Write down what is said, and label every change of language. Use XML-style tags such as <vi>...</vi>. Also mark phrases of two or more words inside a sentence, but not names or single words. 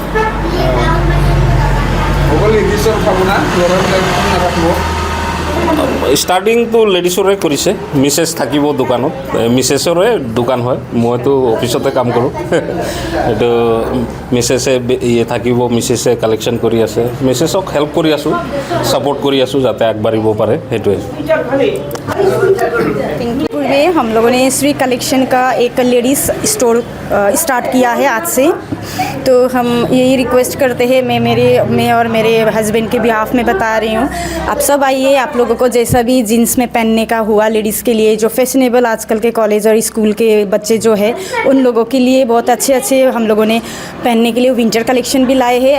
<as>ষ্টাৰ্টিংটো লেডিছৰে কৰিছে, মিছেছ থাকিব দোকানত, মিছেছৰে দোকান হয়, মইতো অফিচতে কাম কৰোঁ। এইটো মিছেছে থাকিব, মিছেছে কালেকশ্যন কৰি আছে, মিছেছক হেল্প কৰি আছোঁ, ছাপোৰ্ট কৰি আছোঁ যাতে আগবাঢ়িব পাৰে সেইটোৱে।</as> <hi>पूर्व में हम लोगों ने श्री कलेक्शन का एक</hi> <en>ladies store</en> <hi>स्टार्ट किया है आज से। तो हम यही रिक्वेस्ट करते हैं, मैं और मेरे हस्बैंड के बिहाफ में बता रही हूँ, आप सब आइए। आप लोगों को जैसा भी जीन्स में पहनने का हुआ लेडीज़ के लिए, जो फैशनेबल आजकल के कॉलेज और स्कूल के बच्चे जो है उन लोगों के लिए बहुत अच्छे हम लोगों ने पहनने के लिए</hi> <en>winter collection</en> <hi>भी लाए हैं।</hi>